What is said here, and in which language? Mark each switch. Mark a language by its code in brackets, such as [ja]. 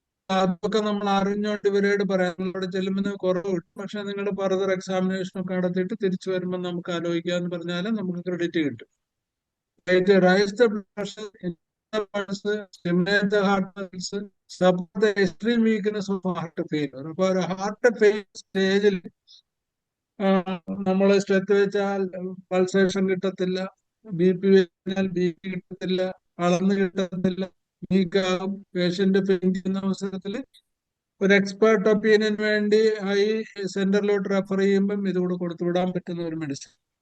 [ml] അതൊക്കെ നമ്മൾ അറിഞ്ഞുകൊണ്ട് ഇവരോട് പറയാം, നിങ്ങളോട് ചെല്ലുമ്പോൾ കുറവ് കിട്ടും, പക്ഷെ നിങ്ങൾ ഫർദർ എക്സാമിനേഷൻ ഒക്കെ നടത്തിയിട്ട് തിരിച്ചു വരുമ്പോൾ നമുക്ക് ആലോചിക്കാന്ന് പറഞ്ഞാൽ നമുക്ക് ക്രെഡിറ്റ് കിട്ടും. [en] Raise the blood pressure, stimulate the heart muscles, support the extreme weakness of heart failure. [ml] അപ്പൊ ഒരു ഹാർട്ട് ഫെയിലിയർ സ്റ്റേജിൽ നമ്മൾ സ്ട്രെത്ത് വെച്ചാൽ പൾസേഷൻ കിട്ടത്തില്ല, ബി പി വെച്ചാൽ ബി പി കിട്ടത്തില്ല, അളന്ന് കിട്ടത്തില്ല, വീക്കാകും, പേഷ്യന്റ് ഫെയിന്റ് ചെയ്യുന്ന അവസരത്തിൽ ഒരു എക്സ്പേർട്ട് ഒപ്പീനിയന് വേണ്ടി ഈ സെന്ററിലോട്ട് റെഫർ ചെയ്യുമ്പം ഇതുകൂടെ കൊടുത്തുവിടാൻ പറ്റുന്ന ഒരു മെഡിസിൻ.